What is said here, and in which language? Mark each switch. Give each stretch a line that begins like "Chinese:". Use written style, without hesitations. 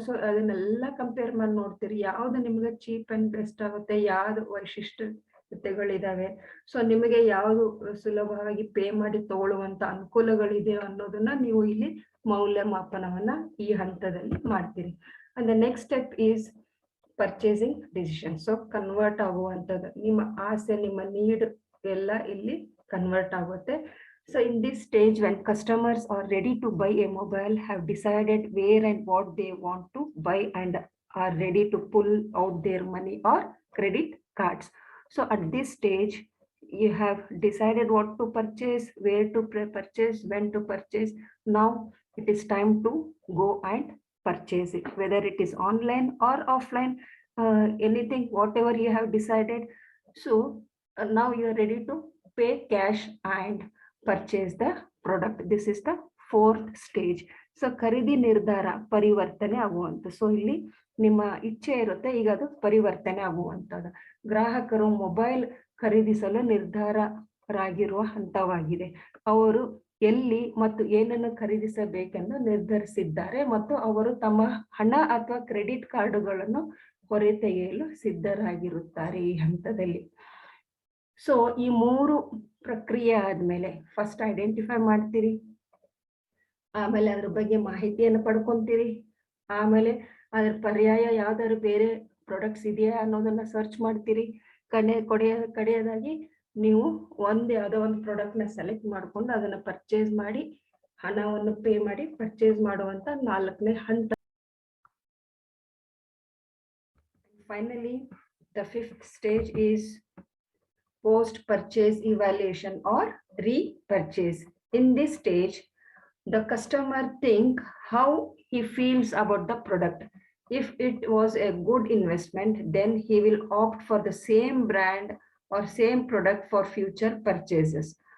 Kannada: So ಅದನ್ನೆಲ್ಲ compare ಮಾಡಿ ನೋಡ್ತೀರಿ, ಯಾವ್ದು ನಿಮ್ಗೆ
English: cheap and best
Kannada: ಆಗುತ್ತೆ, ಯಾವ್ದು ವೈಶಿಷ್ಟ್ಯತೆಗಳಿದಾವೆ, ಸೊ ನಿಮಗೆ ಯಾವುದು ಸುಲಭವಾಗಿ ಪೇ ಮಾಡಿ ತಗೊಳ್ಳುವಂತ ಅನುಕೂಲಗಳಿದೆ ಅನ್ನೋದನ್ನ ನೀವು ಇಲ್ಲಿ ಮೌಲ್ಯಮಾಪನವನ್ನ ಈ ಹಂತದಲ್ಲಿ ಮಾಡ್ತೀರಿ.
English: And the next step is purchasing decision.
Kannada: So convert ಆಗುವಂಥದ್ದು, ನಿಮ್ಮ ಆಸೆ, ನಿಮ್ಮ ನೀಡ್ ಎಲ್ಲ ಇಲ್ಲಿ ಕನ್ವರ್ಟ್ ಆಗುತ್ತೆ.
English: So in this stage, when customers are ready to buy a mobile, have decided where and what they want to buy, and are ready to pull out their money or credit cards. So at this stage, you have decided what to purchase, where to purchase, when to purchase. Now it is time to go and purchase it, whether it is online or offline, anything, whatever you have decided. So now you are ready to pay cash and purchase the product. This is the fourth stage.
Kannada: So ಖರೀದಿ ನಿರ್ಧಾರ ಪರಿವರ್ತನೆ ಆಗುವಂತ. So ಇಲ್ಲಿ ನಿಮ್ಮ ಇಚ್ಛೆ ಇರುತ್ತೆ, ಈಗ ಅದು ಪರಿವರ್ತನೆ ಆಗುವಂತದ್ದು. ಗ್ರಾಹಕರು ಮೊಬೈಲ್ ಖರೀದಿಸಲು ನಿರ್ಧಾರರಾಗಿರುವ ಹಂತವಾಗಿದೆ. ಅವರು ಎಲ್ಲಿ ಮತ್ತು ಏನನ್ನು ಖರೀದಿಸಬೇಕೆಂದು ನಿರ್ಧರಿಸಿದ್ದಾರೆ ಮತ್ತು ಅವರು ತಮ್ಮ ಹಣ ಅಥವಾ ಕ್ರೆಡಿಟ್ ಕಾರ್ಡುಗಳನ್ನು ಹೊರತೆಗೆಯಲು ಸಿದ್ಧರಾಗಿರುತ್ತಾರೆ ಈ ಹಂತದಲ್ಲಿ. ಸೊ ಈ ಮೂರು ಪ್ರಕ್ರಿಯೆ ಆದ್ಮೇಲೆ ಫಸ್ಟ್ ಐಡೆಂಟಿಫೈ ಮಾಡ್ತೀರಿ, ಆಮೇಲೆ ಅದ್ರ ಬಗ್ಗೆ ಮಾಹಿತಿಯನ್ನು ಪಡ್ಕೊಂತೀರಿ, ಆಮೇಲೆ ಅದ್ರ ಪರ್ಯಾಯ ಯಾವ್ದಾದ್ರು ಬೇರೆ ಪ್ರಾಡಕ್ಟ್ಸ್ ಇದೆಯಾ ಅನ್ನೋದನ್ನ ಸರ್ಚ್ ಮಾಡ್ತೀರಿ. ಕಡೆಯದಾಗಿ ನೀವು ಯಾವ್ದೋ ಒಂದು ಪ್ರಾಡಕ್ಟ್ ನ ಸೆಲೆಕ್ಟ್ ಮಾಡ್ಕೊಂಡು ಅದನ್ನ ಪರ್ಚೇಸ್ ಮಾಡಿ ಹಣವನ್ನು ಪೇ ಮಾಡಿ ಪರ್ಚೇಸ್ ಮಾಡುವಂತ 4ನೇ ಹಂತ.
English: finally, the fifth stage is post-purchase evaluation or repurchase. In this stage, the customer think how he feels about the product. If it was a good investment, then he will opt for the same brand or same product for future purchases.